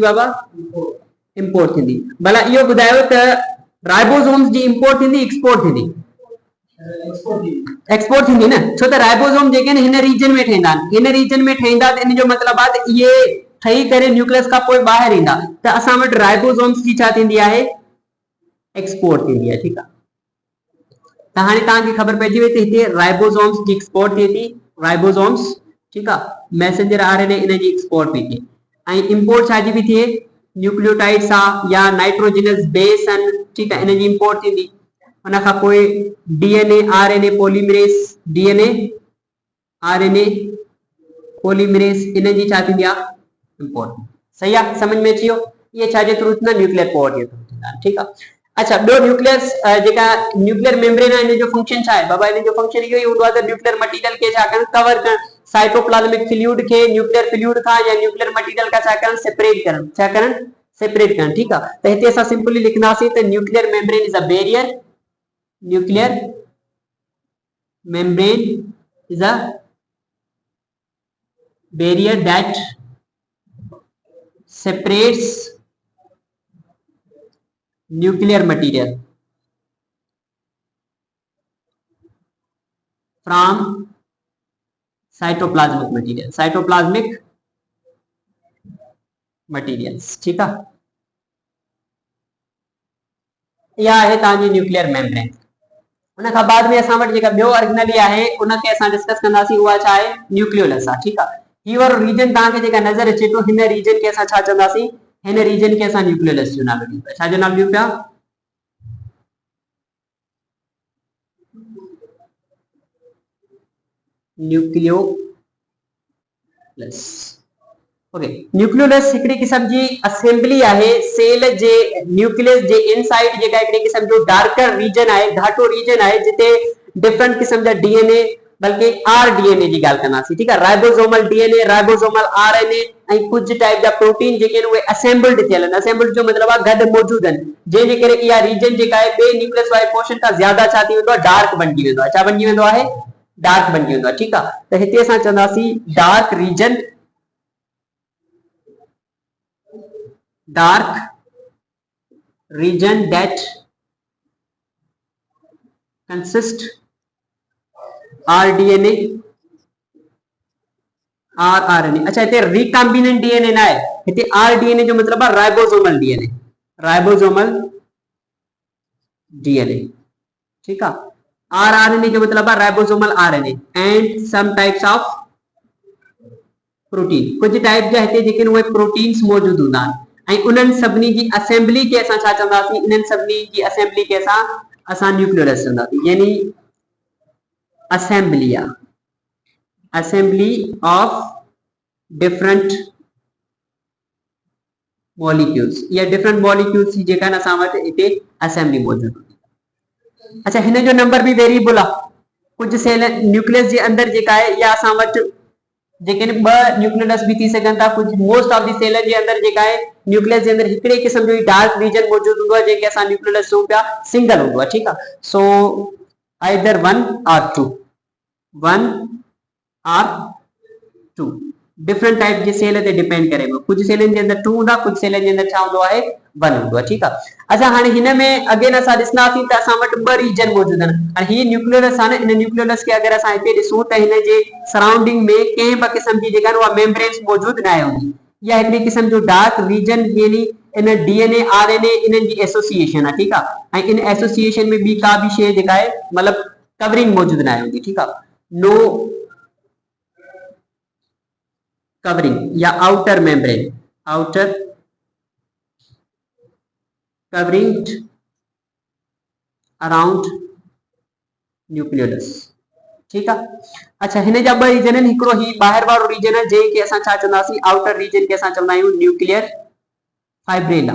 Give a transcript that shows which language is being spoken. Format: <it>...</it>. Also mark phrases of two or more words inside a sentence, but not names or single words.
<sd>बाबा इंपोर्ट थींदी भला इहो ॿुधायो त राइबोसोम्स जी इंपोर्ट थींदी एक्सपोर्ट थींदी एक्सपोर्ट थींदी न छो त राइबोसोम जेके आहिनि हिन रीजन में ठहींदा आहिनि हिन रीजन में ठहींदा त इन जो मतिलबु आहे त इहे ठही करे न्यूक्लियस खां पोइ ॿाहिरि ईंदा त असां वटि राइबोसोम्स जी छा थींदी आहे एक्सपोर्ट थींदी आहे ठीकु आहे त हाणे तव्हांखे ख़बर पइजी वई त हिते राइबोसोम्स जी एक्सपोर्ट थिए थी राइबोसोम्स ठीकु आहे</sd> <en>messenger RNA</en> <sd>इन जी एक्सपोर्ट पई थिए ऐं इंपोर्ट छाजी पई थिए न्यूक्लियोटाइड्स आहे या नाइट्रोजिनस बेस आहिनि ठीकु आहे इन जी इंपोर्ट थींदी उन खां पोइ</sd> <en>DNA RNA polymerase DNA RNA polymerase</en> <sd>इन जी छा थींदी आहे इंपोर्ट सही आहे समझ में अची वियो इहे छाजे थ्रू थींदा</sd> <en>nuclear port</en> <sd>जे थ्रू थींदा ठीकु आहे अच्छा ॿियो न्यूक्लियस जेका</sd> <en>nuclear membrane</en> <sd>आहे इन जो फंक्शन छा आहे बाबा इन जो फंक्शन इहो ई हूंदो आहे त</sd> <en>nuclear material</en> <sd>खे छा करणु कवर करणु</sd> <en>cytoplasmic fluid</en> <sd>खे</sd> <en>nuclear fluid</en> <sd>खां या</sd> <en>nuclear material</en> <sd>खां छा करणु सेपरेट करणु छा करणु सेपरेट करणु ठीकु आहे त हिते असां सिंपली लिखंदासीं त</sd> <en>nuclear membrane is a barrier nuclear membrane is a barrier that separates nuclear material from cytoplasmic materials</en> <ur>ٹھیک ہے یہ ہے</ur> <en>ताजी nuclear membrane उन</en> <sd>खां बाद में असां वटि जेका ॿियो ऑर्गेनली आहे उन खे असां डिस्कस कंदासीं उहा छा आहे न्यूक्लियोलस आहे ठीकु आहे हीउ वारो रीजन तव्हांखे जेका नज़र अचे थो हिन रीजन खे असां छा चवंदासीं हिन रीजन खे असां न्यूक्लियोलस जो नालो ॾियूं पिया छा जो नालो ॾियूं पिया न्यूक्लियोलस ओके न्यूक्लियोलस हिकड़ी किस्म जी असेंबली आहे सेल जे न्यूक्लियस जे इनसाइड जेका हिकड़ी किस्म जो</sd> <en>darker region</en> <sd>आहे घाटो रीजन आहे जिते डिफरेंट किस्म जा डीएनए बल्कि आरडीएनए जी ॻाल्हि कंदासीं ठीकु आहे</sd> <en>ribosomal DNA ribosomal RNA</en> <sd>ऐं कुझु टाइप जा प्रोटीन जेके आहिनि उहे असेंबल्ड थियल आहिनि असेंबल्ड जो मतिलबु आहे गॾु मौजूद आहिनि जंहिंजे करे इहा रीजन जेका आहे ॿिए न्यूक्लियस वारे पोर्शन खां ज़्यादा छा थी वेंदो आहे डार्क बणिजी वेंदो आहे छा बणिजी वेंदो आहे डार्क बणिजी वेंदो आहे ठीकु आहे त हिते असां चवंदासीं</sd> <en>dark region that consist rDNA rRNA</en> <sd>अच्छा इते</sd> <en>recombinant DNA</en> <sd>ना है इते rDNA जो मतलब है राइबोसोमल डीएनए</sd> <ur>ٹھیک ہے</ur> <sd>rRNA जो मतलब है</sd> <en>ribosomal RNA and some types of protein</en> <sd>कुछ टाइप जा हिते जेके उहे प्रोटीन्स मौजूद हुंदा आहिनि उन्हनि सभिनी जी असेंबली खे असां छा चवंदासीं इन्हनि सभिनी जी असेंबली खे असां न्यूक्लियोलस चवंदासीं यानी</sd> <en>assembly of different</en> <sd>मॉलिक्यूल्स या</sd> <en>different molecules</en> <sd>जी जेका असां वटि हिते असेंबली मौजूद हूंदी अच्छा हिन जो नंबर बि वेरिएबल आहे कुझु सेल न्यूक्लियस जे अंदरि जेका आहे या असां वटि जेके ॿ न्यूक्लियोलस भी थी सघनि था कुछ</sd> <en>most of the cell</en> <sd>जे अंदर जेका है न्यूक्लियस जे अंदर हिकड़े किस्म जो डार्क रीजन मौजूद हुंदो है जेके असां न्यूक्लियोलस चऊं पिया सिंगल हुंदो है</sd> <ur>ٹھیک ہے</ur> <en>so either 1 or 2 different type</en> <sd>जे सेल ते डिपेंड करे कुछ सेलन जे अंदर 2 हुंदा कुछ सेलन जे अंदर छा हुंदो है 1 हुंदो है</sd> <ur>ٹھیک ہے</ur> <sd>अच्छा हाणे हिन में अगेन असां ॾिसंदासीं त असां वटि ॿ रीजन मौजूद आहिनि हाणे ही न्यूक्लियोलस आहे न इन न्यूक्लियोलस खे अगरि असां हिते ॾिसूं त हिन जे सराउंडिंग में कंहिं बि क़िस्म जी जेका उहा मेम्ब्रेन्स मौजूद न आहे हूंदी या हिकिड़ी क़िस्म जो डार्क रीजन यानी इन</sd> <en>DNA RNA</en> <sd>इन्हनि जी एसोसिएशन आहे ठीक आहे ऐं इन एसोसिएशन में ॿी का बि शइ जेका आहे मतिलबु कवरिंग मौजूद न आहे हूंदी ठीक आहे</sd> <en>no covering</en> <sd>या</sd> <en>outer covering around nucleolus.</en> <ur>ٹھیک ہے.</ur> <sd>अच्छा हिन जा ॿ रीजन आहिनि, हिकिड़ो ही ॿाहिरि वारो रीजन आहे जंहिंखे असां छा चवंदासीं,</sd> <en>outer region</en> <sd>खे असां चवंदा आहियूं</sd> <en>nuclear fibrella.</en>